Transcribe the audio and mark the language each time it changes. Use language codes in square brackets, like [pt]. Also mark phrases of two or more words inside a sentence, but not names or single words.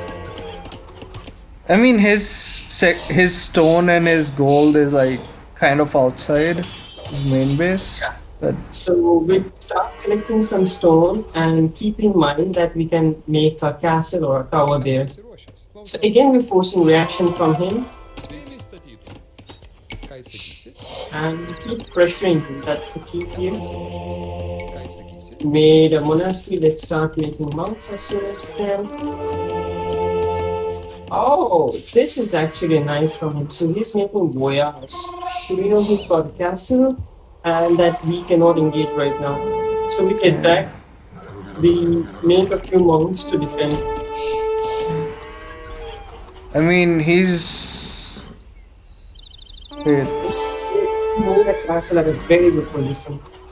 [en] I mean, his stone and his gold is like kind of outside his main base, but So we start collecting some stone and keep in mind that we can make a castle or a tower there. [lt] Pasiruošęs. [en] So [lt] Klausau. [en] again, we're forcing reaction from him [lt] Spėjai statytų. Ką įsakysi? [en] and we keep pressuring him. That's the key here. [lt] Pasiruošęs. Ką įsakysi? [en] Made a monastery. Let's start making monks as soon as we can. Oh, this is actually nice from him. So he's making boyars. So we know he's got a castle and that we cannot engage right now. So we get back. We make a few monks to defend. I mean, he's wait. We move the castle at a very good position.